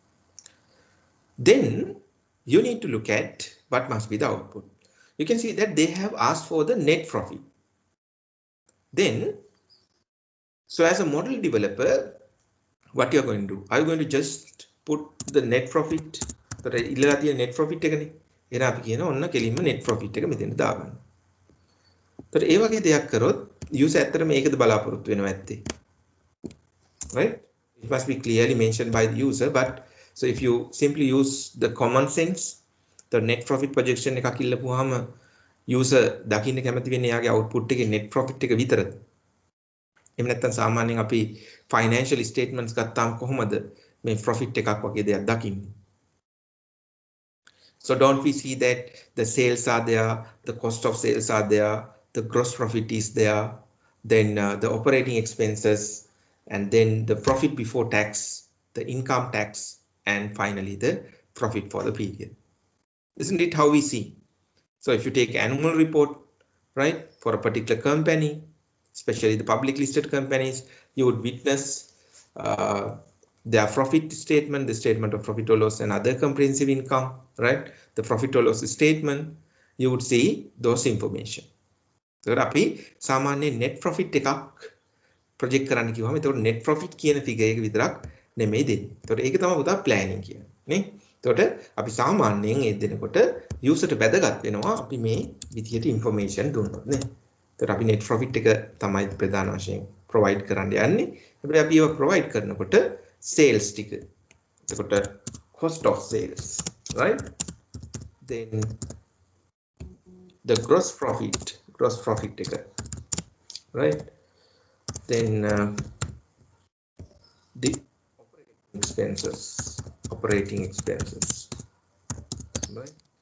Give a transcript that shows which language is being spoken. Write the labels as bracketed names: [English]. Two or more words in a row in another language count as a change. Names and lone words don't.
[English] Then you need to look at what must be the output. You can see that they have asked for the net profit. Then, so as a model developer, what you are going to do? Are you going to just put the net profit? The net profit [Sinhala] එන අපි කියන ඔන්න කෙලින්ම [English] net profit [Sinhala] එක මෙතෙන්ට දාගන්න. ඒතර ඒ වගේ දෙයක් කරොත් user ඇත්තටම මේකද බලාපොරොත්තු වෙනවා ඇත්තේ. [English] Right? It must be clearly mentioned by the user, but so if you simply use the common sense, the net profit projection [Sinhala] එකක් ඉල්ලපුවාම [English] user [Sinhala] දකින්න කැමති වෙන්නේ යාගේ [English] output එකේ net profit [Sinhala] එක විතරද? එහෙම නැත්නම් සාමාන්‍යයෙන් අපි [English] financial statements [Sinhala] ගත්තාම කොහොමද මේ profit එකක් වගේ දෙයක් දකින්නේ? [English] So don't we see that the sales are there, the cost of sales are there, the gross profit is there, then the operating expenses, and then the profit before tax, the income tax, and finally the profit for the period. Isn't it how we see? So if you take annual report, right, for a particular company, especially the public listed companies, you would witness their profit statement, the statement of profit or loss and other comprehensive income, right? The profit or loss statement, you would see those information. [Sinhala] So අපි සාමාන්‍ය [English] net profit [Sinhala] එකක් project කරන්න කිව්වම ඒතකොට [English] net profit [Sinhala] කියන figure එක විතරක් නෙමෙයි දෙන්නේ. ඒතකොට ඒක තමයි පුතා planning කියන්නේ නේ. ඒතකොට අපි සාමාන්‍යයෙන් ඒ දෙනකොට userට වැදගත් වෙනවා අපි මේ විදියට information දුන්නොත් නේ. ඒතකොට අපි [English] net profit [Sinhala] එක තමයි ප්‍රධාන වශයෙන් provide කරන්න යන්නේ. හැබැයි අපි ඒක provide කරනකොට sales ටික. එතකොට [English] cost of sales, [Sinhala] right? [English] Then the gross profit ticker, right? Then the operating expenses, right?